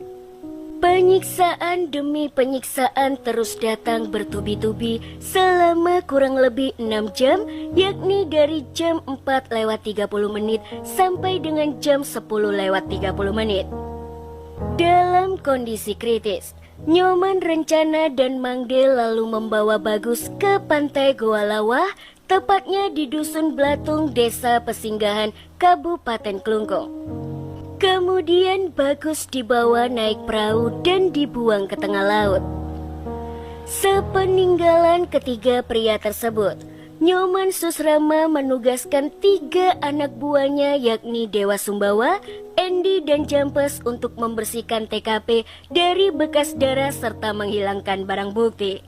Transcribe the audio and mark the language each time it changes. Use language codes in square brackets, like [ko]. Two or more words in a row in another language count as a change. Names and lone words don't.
[id] Penyiksaan demi penyiksaan terus datang bertubi-tubi selama kurang lebih 6 jam, yakni dari jam 4:30 sampai dengan jam 10:30. Dalam kondisi kritis, Nyoman Rencana dan Mangde lalu membawa Bagus ke pantai Goa Lawah, tepatnya di Dusun Blatung, Desa Pesinggahan, Kabupaten Klungkung. Kemudian Bagus dibawa naik perahu dan dibuang ke tengah laut. Sepeninggalan ketiga pria tersebut, Nyoman Susrama menugaskan 3 anak buahnya yakni Dewa Sumbawa, Endi, dan Jampes untuk membersihkan TKP dari bekas darah serta menghilangkan barang bukti.